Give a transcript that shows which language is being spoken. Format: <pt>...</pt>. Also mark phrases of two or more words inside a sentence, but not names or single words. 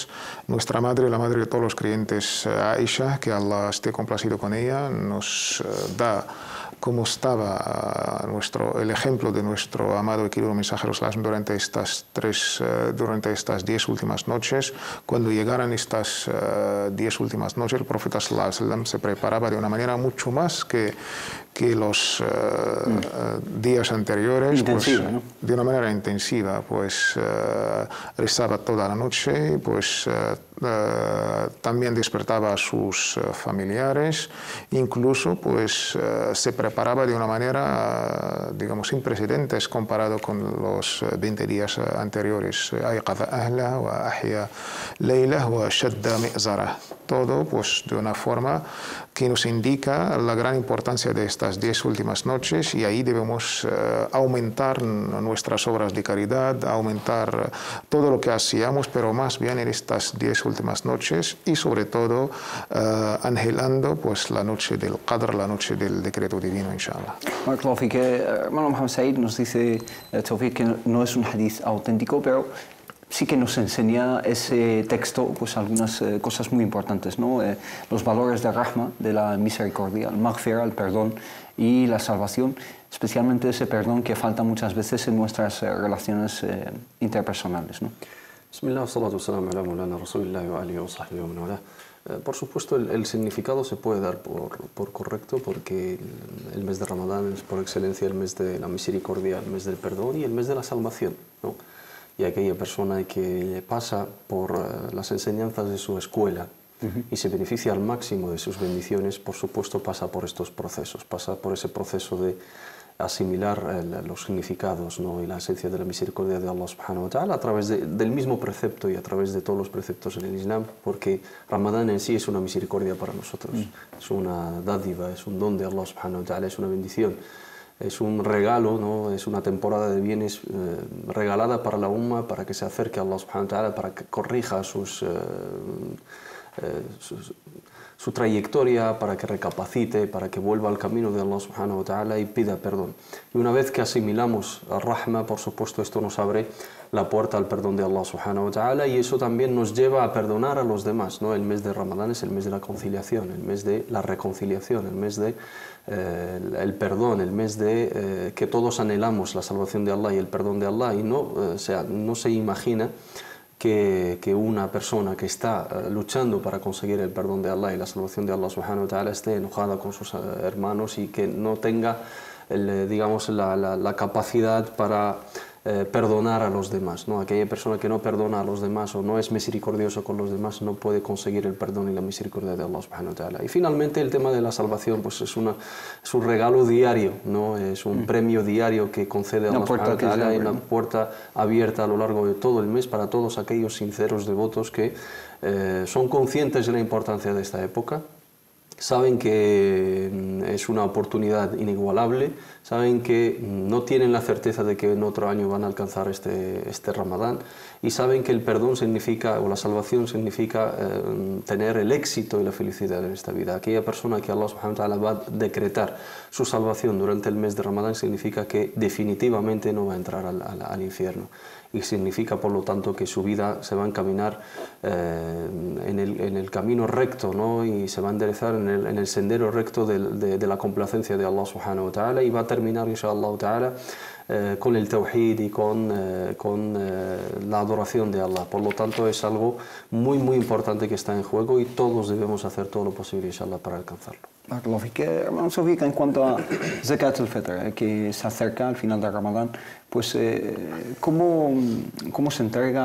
<es>Nuestra madre, la madre de todos los creyentes, Aisha, que Allah esté complacido con ella, nos da cómo estaba el ejemplo de nuestro amado y querido mensajero durante estas 10 últimas noches. Cuando llegaran estas 10 últimas noches, el profeta</es> <ar>صلى الله عليه وسلم</ar> <es>se preparaba de una manera mucho más que los días anteriores, intensiva, pues, ¿no? De una manera intensiva, pues rezaba toda la noche, pues también despertaba a sus familiares, incluso pues se preparaba de una manera, digamos, sin precedentes comparado con los 20 días anteriores.</es> <ar>أيقظ أهله وأحيا ليله وشد مئزره.</ar> <es>Todo pues de una forma que nos indica la gran importancia de estas 10 últimas noches y ahí debemos aumentar nuestras obras de caridad, aumentar todo lo que hacíamos, pero más bien en estas 10 últimas noches y sobre todo anhelando pues la noche del Qadr, la noche del decreto divino, inshallah. Tawfiq, hermano Mohamed Said nos dice Tawfiq que no es un hadith auténtico, pero sí que nos enseña ese texto pues algunas cosas muy importantes, ¿no? Los valores de rahma, de la misericordia, el maghfira, el perdón y la salvación, especialmente ese perdón que falta muchas veces en nuestras relaciones interpersonales, ¿no?</es> <ar>بسم الله، الصلاة والسلام على مولانا رسول الله وآله وصحبه ومن والاه.</ar> <es>Por supuesto, el significado se puede dar por correcto porque el mes de Ramadán es por excelencia el mes de la misericordia, el mes del perdón y el mes de la salvación, ¿no? Y aquella persona que pasa por las enseñanzas de su escuela y se beneficia al máximo de sus bendiciones, por supuesto pasa por estos procesos, pasa por ese proceso de asimilar los significados, ¿no? Y la esencia de la misericordia de Allah</es> <ar>سبحانه وتعالى</ar> <es>a través del mismo precepto y a través de todos los preceptos en el Islam, porque Ramadán en sí es una misericordia para nosotros, es una dádiva, es un don de Allah</es> <ar>سبحانه وتعالى,</ar> <es>es una bendición. Es un regalo, ¿no? Es una temporada de bienes regalada para la umma, para que se acerque a Allah</es> <ar>سبحانه وتعالى,</ar> <es>para que corrija su trayectoria, para que recapacite, para que vuelva al camino de Allah</es> <ar>سبحانه وتعالى</ar> <es>y pida perdón. Y una vez que asimilamos al rahma, por supuesto, esto nos abre la puerta al perdón de Allah</es> <ar>سبحانه وتعالى,</ar> <es>y eso también nos lleva a perdonar a los demás, ¿no? El mes de Ramadán es el mes de la conciliación, el mes de la reconciliación, el mes de el perdón, el mes de que todos anhelamos la salvación de Allah y el perdón de Allah, y no se imagina que una persona que está luchando para conseguir el perdón de Allah y la salvación de Allah</es> <ar>سبحانه وتعالى</ar> <es>esté enojada con sus hermanos y que no tenga digamos, la capacidad para perdonar a los demás, ¿no? Aquella persona que no perdona a los demás o no es misericordioso con los demás no puede conseguir el perdón y la misericordia de Allah</es> <ar>سبحانه وتعالى.</ar> <es>Y finalmente el tema de la salvación, pues es un regalo diario, ¿no? Es un premio diario que concede Allah</es> <ar>سبحانه وتعالى,</ar> <es>y una puerta abierta a lo largo de todo el mes para todos aquellos sinceros devotos que son conscientes de la importancia de esta época. Saben que es una oportunidad inigualable, saben que no tienen la certeza de que en otro año van a alcanzar este Ramadán, y saben que el perdón significa, o la salvación significa tener el éxito y la felicidad en esta vida. Aquella persona que Allah</es> <ar>سبحانه وتعالى</ar> <es>va a decretar su salvación durante el mes de Ramadán significa que definitivamente no va a entrar al infierno. Y significa, por lo tanto, que su vida se va a encaminar en el camino recto, ¿no? Y se va a enderezar en el sendero recto de la complacencia de Allah</es> <ar>سبحانه وتعالى,</ar> <es>y va a terminar,</es> <ar>إن شاء الله تعالى,</ar> <es>con el tawhid y con la adoración de Allah. Por lo tanto, es algo muy, muy importante que está en juego, y todos debemos hacer todo lo posible, inshallah, para alcanzarlo. Hermano Sofía, en cuanto a</es> <ar>زكاة الفطر,</ar> <es>que se acerca al final de Ramadán, pues ¿cómo se entrega?</es>